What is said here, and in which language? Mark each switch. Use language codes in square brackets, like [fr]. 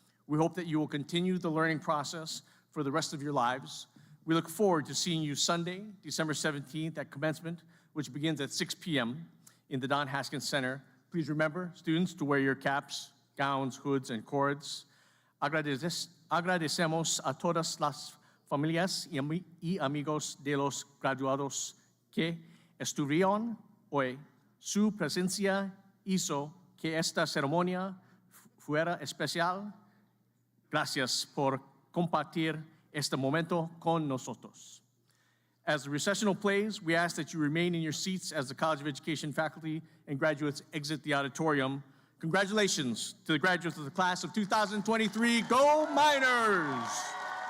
[en] We hope that you will continue the learning process for the rest of your lives. We look forward to seeing you Sunday, December 17th at commencement, which begins at 6 p.m. in the Don Haskins Center. Please remember, students, to wear your caps, gowns, hoods, and cords. [es] Agradecemos a todas las familias y amigos de los graduados que estuvieron hoy. Su presencia hizo que esta ceremonia fuera especial. Gracias por compartir este momento con nosotros. [en] As the recessional plays, we ask that you remain in your seats as the College of Education faculty and graduates exit the auditorium. Congratulations to the graduates of the class of 2023. Go Miners!